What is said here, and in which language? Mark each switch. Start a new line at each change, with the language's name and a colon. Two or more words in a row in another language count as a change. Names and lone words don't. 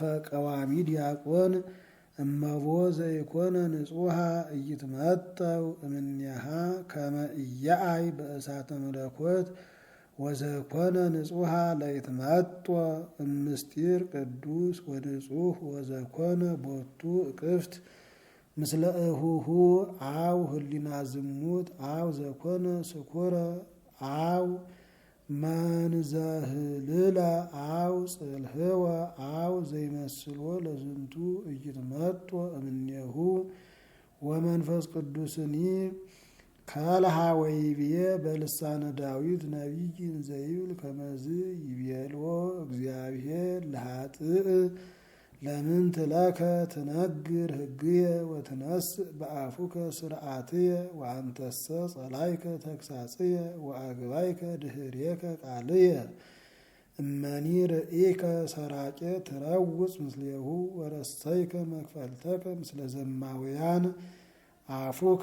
Geez: ቀዋሚ ዲያቆን እመቦ ዘይኮነ ንጹሐ ኢይትመጠው እምኔሃ ከመ ኢያአይ በእሳተ መለኮት ወዘኮነ ንጹሐ ለይትመጦ እምስጢር ቅዱስ ወንጹሕ ወዘኮነ ቦቱ እቅፍት ምስለ እሁሁ አው ህሊና ዝሙት አው ዘኮነ ስኩረ አው መንዘህልለ አው ጽልህወ አው ዘይመስሎ ለዝንቱ ኢይትመጦ እምኔሁ ወመንፈስ ቅዱስኒ ካልሃ ወይቤ በልሳነ ዳዊት ነቢይ እንዘይብል ከመዝ ይቤልዎ እግዚአብሔር ለኃጥእ ለምንት ለከ ትነግር ሕግየ ወትነስእ በአፉከ ስርዓትየ ወአንተሰ ጸላይከ ተግሳጽየ ወአግባይከ ድኅሬከ ቃልየ እመኒ ርኢከ ሰራቄ ትረውፅ ምስሌሁ ወረሰይከ መክፈልተከ ምስለ ዘማውያን አፉከ